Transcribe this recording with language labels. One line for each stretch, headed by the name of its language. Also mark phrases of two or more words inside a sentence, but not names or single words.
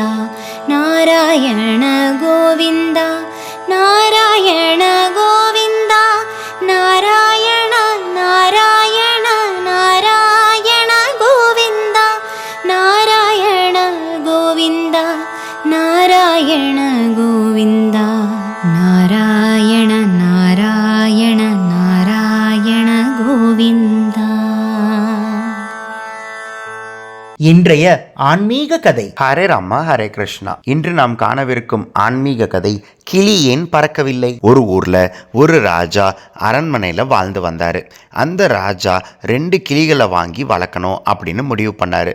Kannada: ನಾರಾಯಣ ಗೋವಿಂದ, ನಾರಾಯಣ ಗೋವಿಂದ, ನಾರಾಯಣ ನಾರಾಯಣ ನಾರಾಯಣ ಗೋವಿಂದ, ನಾರಾಯಣ ಗೋವಿಂದ, ನಾರಾಯಣ ಗೋವಿಂದ, ನಾರಾಯಣ ನಾರಾಯಣ ನಾರಾಯಣ ಗೋವಿಂದ.
Tamil: இன்றைய ஆன்மீக கதை. ஹரே ராமா ஹரே கிருஷ்ணா. இன்று நாம் காணவிருக்கும் ஆன்மீக கதை, கிளி ஏன் பறக்கவில்லை. ஒரு ஊர்ல ஒரு ராஜா அரண்மனையில வாழ்ந்து வந்தாரு. அந்த ராஜா 2 கிளிகளை வாங்கி வளர்க்கணும் அப்படின்னு முடிவு பண்ணாரு.